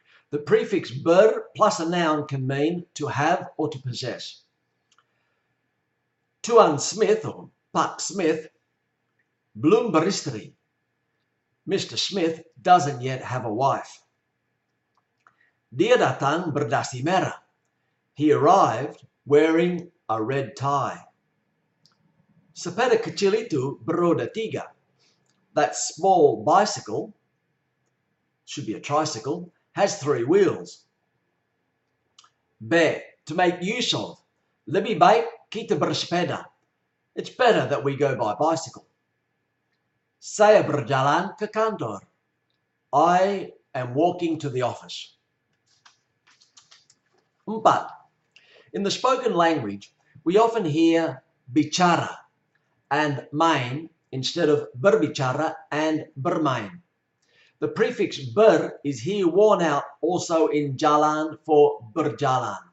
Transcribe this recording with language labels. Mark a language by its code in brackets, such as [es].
[en] The prefix ber plus a noun can mean to have or to possess. [id] Tuan Smith or Pak Smith belum beristri. Mr. [en] Smith doesn't yet have a wife. [id] Dia datang berdasi merah. [en] He arrived wearing a red tie. [id] Sepeda kecil itu beroda 3. [en] That small bicycle, should be a tricycle, has 3 wheels. B. To make use of. [id] Lebih baik kita bersepeda. [en] It's better that we go by bicycle. [id] Saya berjalan ke kantor. [en] I am walking to the office. 4. In the spoken language, we often hear bicara and main instead of berbicara and bermain. The prefix ber is here worn out also in jalan for berjalan.